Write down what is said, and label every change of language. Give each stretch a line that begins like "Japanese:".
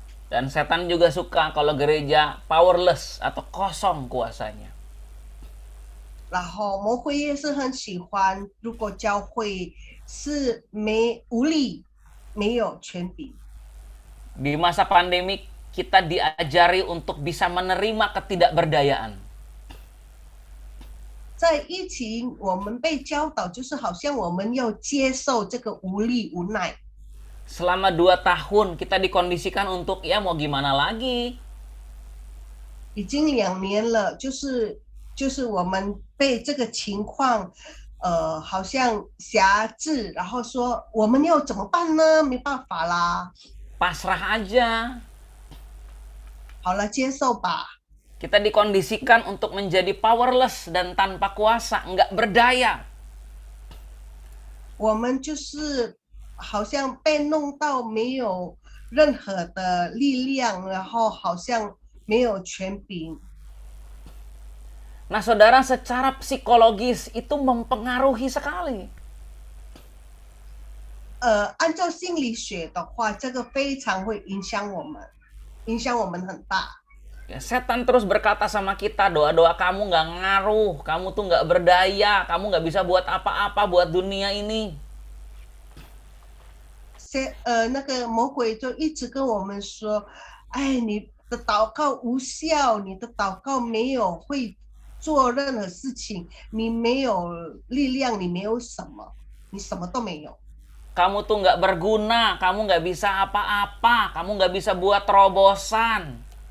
Indonesian: dan setan juga suka kalau gereja powerless atau kosong kuasanya.
Chinese: 然后魔鬼也是很喜欢，如果教会是无力、没有权柄。
Indonesian: Di masa pandemik kita diajari untuk bisa menerima ketidakberdayaan.
Chinese: 在疫情，我们被教导，就是好像我们要接受这个无力无奈。
Indonesian: Selama 2 tahun kita dikondisikan untuk ya mau gimana lagi.
Chinese: 已经2年了，就是我们被这个情况，好像辖制，然后说我们要怎么办呢？没办法啦，
Indonesian: Pasrah aja.
Chinese: 好了，接受吧。
Indonesian: Kita dikondisikan untuk menjadi powerless dan tanpa kuasa, nggak berdaya.
Chinese: 我们就是好像被弄到没有任何的力量，然后好像没有权柄。
Indonesian: Nah, saudara, secara psikologis itu mempengaruhi sekali.
Chinese: 按照心理学的话，这个非常会影响我们，影响我们很大。
Indonesian: Ya, setan terus berkata sama kita, doa-doa kamu nggak ngaruh, kamu tuh nggak berdaya, kamu nggak bisa buat apa-apa buat dunia ini.
Chinese: 那个魔鬼就一直跟我们说，哎，你的祷告无效，你的祷告没有会做任何事情，你没有力量，你没有什么，你什么都没有。
Indonesian: Kamu tuh nggak berguna, kamu nggak bisa apa-apa, kamu nggak bisa buat terobosan.